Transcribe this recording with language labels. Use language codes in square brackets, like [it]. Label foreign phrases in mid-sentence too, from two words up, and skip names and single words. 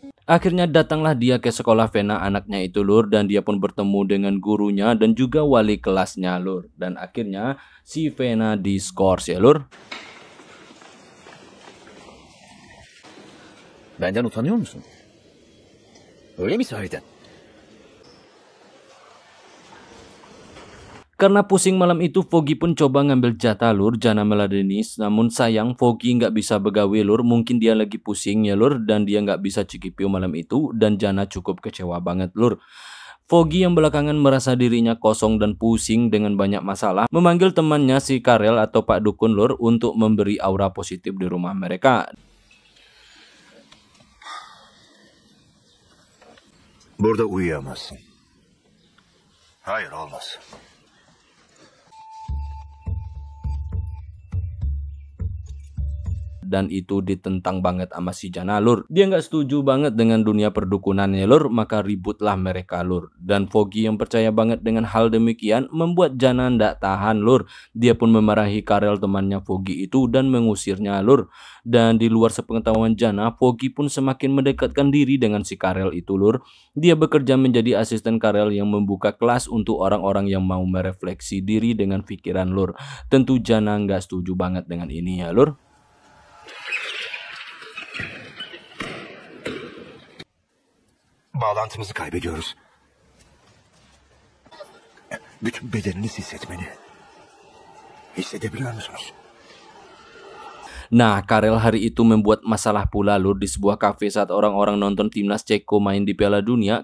[id] Akhirnya datanglah dia ke sekolah Vena anaknya itu lur, dan dia pun bertemu dengan gurunya dan juga wali kelasnya lur. Dan akhirnya si Vena diskors ya lur. [tr] Benden utanıyor musun? Öyle mi sahiden? [id] Karena pusing malam itu, Foggy pun coba ngambil jatah lur Jana Meladinis. Namun sayang Foggy nggak bisa begawe lur. Mungkin dia lagi pusing ya lur, dan dia nggak bisa cikipio malam itu. Dan Jana cukup kecewa banget lur. Foggy yang belakangan merasa dirinya kosong dan pusing dengan banyak masalah, memanggil temannya si Karel atau Pak Dukun lur untuk memberi aura positif di rumah mereka. [tr] Burada uyuyamazsın. Hayır, olmaz. [id] Dan itu ditentang banget sama si Jana lur. Dia nggak setuju banget dengan dunia perdukunannya lur, maka ributlah mereka lur. Dan Foggy yang percaya banget dengan hal demikian membuat Jana ndak tahan lur. Dia pun memarahi Karel temannya Foggy itu dan mengusirnya lur. Dan di luar sepengetahuan Jana, Foggy pun semakin mendekatkan diri dengan si Karel itu lur. Dia bekerja menjadi asisten Karel yang membuka kelas untuk orang-orang yang mau merefleksi diri dengan pikiran lur. Tentu Jana nggak setuju banget dengan ini ya lur. [tr] Bağlantımızı kaybediyoruz. Bütün bedeniniz hissetmeni. Hissedebiliyor musunuz? [id] Nah, Karel hari itu membuat masalah pula lur di sebuah kafe saat orang-orang nonton timnas Ceko main di Piala Dunia.